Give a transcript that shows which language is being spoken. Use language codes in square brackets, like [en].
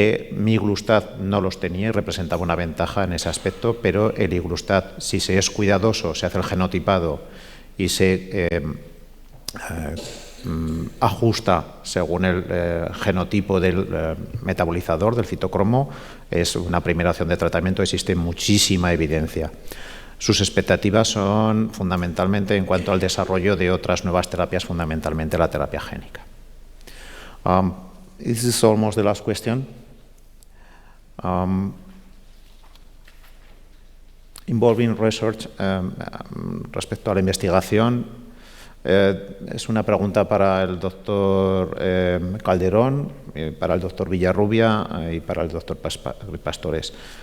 [es] Miglustat no los tenía y representaba una ventaja en ese aspecto, pero el eliglustat, si se es cuidadoso, se hace el genotipado y se ajusta según el genotipo del metabolizador, del citocromo, es una primera opción de tratamiento. Existe muchísima evidencia. Sus expectativas son fundamentalmente en cuanto al desarrollo de otras nuevas terapias, fundamentalmente la terapia génica. [en] This is almost the last question. Involving research, [es] respecto a la investigación, es una pregunta para el doctor Calderón, para el doctor Villarrubia y para el doctor Pastores.